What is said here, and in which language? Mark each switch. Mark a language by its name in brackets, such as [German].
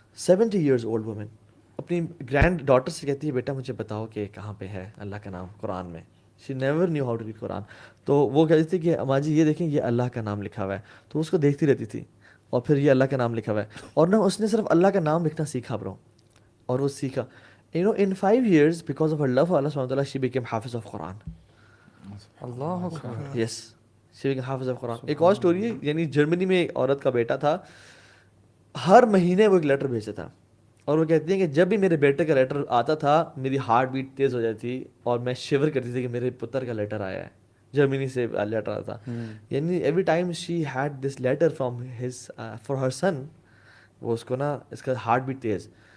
[Urdu] 70 [English] years old woman [Urdu] اپنی grand daughter سے کہتی ہے, بیٹا مجھے بتاؤ کہ کہاں پہ ہے اللہ کا نام قرآن میں. [English] She never knew how to read Quran. [Urdu] تو وہ کہتی تھی کہ اماں جی یہ دیکھیں یہ اللہ کا نام لکھا ہوا ہے. تو اس کو دیکھتی رہتی تھی, اور پھر یہ اللہ کا نام لکھا ہوا ہے, اور نہ اس نے صرف اللہ کا نام لکھنا سیکھا برو, اور وہ سیکھا. [English] You know, in 5 years, because of her love for Allah subhanahu wa ta'ala, she became hafiz of Quran. [Urdu] Allah Akbar. [English] Yes, she became hafiz of Quran. [Urdu] ایک اور سٹوری ہے, یعنی جرمنی میں ایک عورت کا بیٹا تھا, ہر مہینے وہ ایک لیٹر بھیجتا تھا, اور وہ کہتی ہیں کہ جب بھی میرے بیٹے کا لیٹر آتا تھا میری ہارٹ بیٹ تیز ہو جاتی اور میں شیور کرتی تھی کہ میرے پتر کا لیٹر آیا ہے, جرمنی سے لیٹر آتا تھا. [English] یعنی every time she had this letter from his for her son, [Urdu] وہ اس کو نا اس کا ہارٹ بیٹ تیز.